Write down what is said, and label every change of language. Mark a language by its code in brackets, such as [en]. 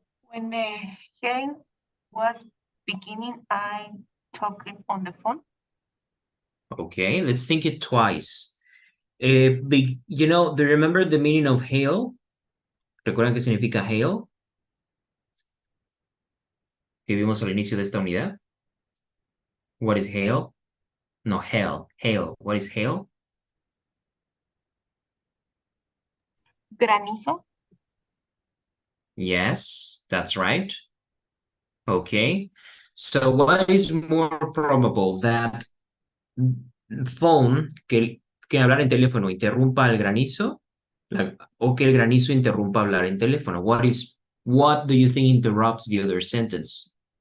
[en] When the game was beginning, I talked on the phone. Okay, let's think it twice. You know, do you remember the meaning of hail? [es] ¿Recuerdan qué significa hail? Que vimos al inicio de esta unidad. [en] What is hail? No, hail. Hail. What is hail? [es] Granizo. [en] Yes, that's right. Okay. So what is more probable, that phone, [es] que hablar en teléfono interrumpa el granizo, o que el granizo interrumpa hablar en teléfono? [en] What do you think interrupts the other sentence?